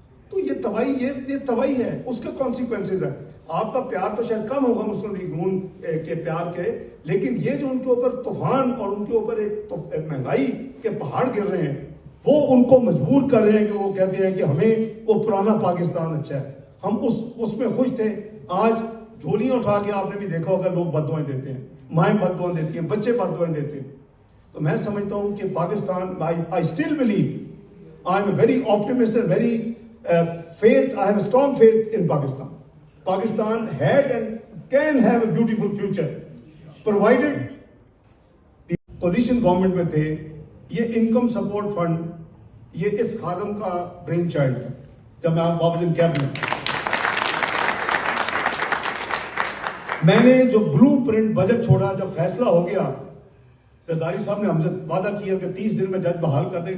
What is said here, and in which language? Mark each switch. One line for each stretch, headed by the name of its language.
Urdu: تو یہ تباہی ہے, اس کے کانسیکوینسز ہیں. آپ کا پیار تو شاید کم ہوگا مسلم لیگ نون کے پیار کے, لیکن یہ جو ان کے اوپر طوفان اور ان کے اوپر ایک مہنگائی کے پہاڑ گر رہے ہیں وہ ان کو مجبور کر رہے ہیں کہ وہ کہتے ہیں کہ ہمیں وہ پرانا پاکستان اچھا ہے, ہم اس میں خوش تھے. آج جھولیاں اٹھا کے آپ نے بھی دیکھا ہوگا لوگ بد دعائیں دیتے ہیں, مائیں بد دعائیں دیتی ہیں, بچے بد دعائیں دیتے ہیں. تو میں سمجھتا ہوں کہ Pakistan,
English: I still believe, I am a very optimistic and very faith, I have a strong faith in Pakistan. Pakistan had and can have a beautiful future, provided the coalition government
Urdu: میں تھے. یہ انکم سپورٹ فنڈ یہ اس خادم کا brain child تھا جب میں واپس ان cabinet. میں نے جو بلو پرنٹ بجٹ چھوڑا, جب فیصلہ ہو گیا, زرداری صاحب نے ہم سے وعدہ کیا کہ 30 دن میں جج بحال کر دیں.